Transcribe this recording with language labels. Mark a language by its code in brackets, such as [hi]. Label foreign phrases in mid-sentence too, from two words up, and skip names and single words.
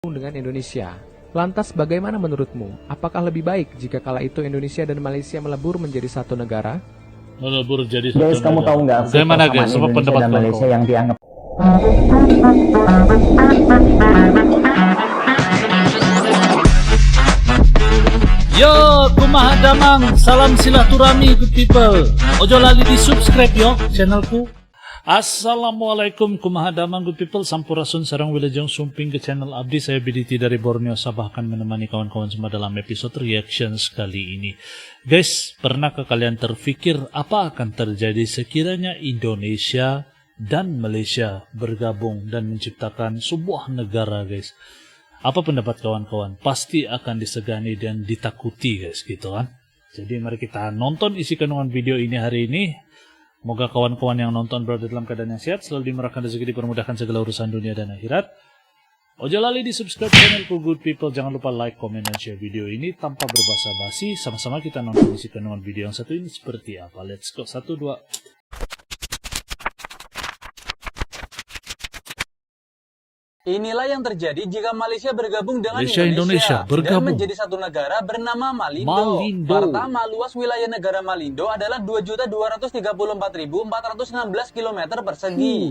[id] dengan Indonesia. Lantas bagaimana menurutmu? Apakah lebih baik jika kala itu Indonesia dan Malaysia melebur menjadi satu negara? Melebur jadi satu Guys, kamu negara. tahu nggak sih Bagaimana guys? persamaan Apa Indonesia pendapat dan Malaysia kau? yang dianggap [su] Yo, kumaha damang, [ms] salam silaturahmi [en] good people. [jv] Ojo lali di subscribe yo channelku. [su] Assalamualaikum kumaha damang [en] good people. [su] Sampurasun sarang wilajeng sumping ke channel Abdi. [ms] Saya BDT dari Borneo Sabah akan menemani kawan-kawan semua dalam episode reactions kali ini. Guys, pernahkah kalian terfikir apa akan terjadi sekiranya Indonesia dan Malaysia bergabung dan menciptakan sebuah negara, guys? Apa pendapat kawan-kawan? Pasti akan disegani dan ditakuti, guys, [id] gitu kan? [ms] Jadi mari kita nonton isi kandungan video ini hari ini. Moga kawan-kawan yang nonton berada dalam keadaan yang sehat, selalu dimurahkan rezeki, dipermudahkan segala urusan dunia dan akhirat. [jv] Ojo lali di subscribe channelku [en] good people. [ms] Jangan lupa like, comment, dan share video ini tanpa berbasa-basi. Sama-sama kita nonton isi kandungan video yang satu ini seperti apa. [en] Let's go. 1, 2. [id] Inilah yang terjadi jika Malaysia bergabung dengan Indonesia dan bergabung menjadi satu negara bernama Malindo. Malindo. Pertama, luas wilayah negara Malindo adalah 2.234.416 km persegi.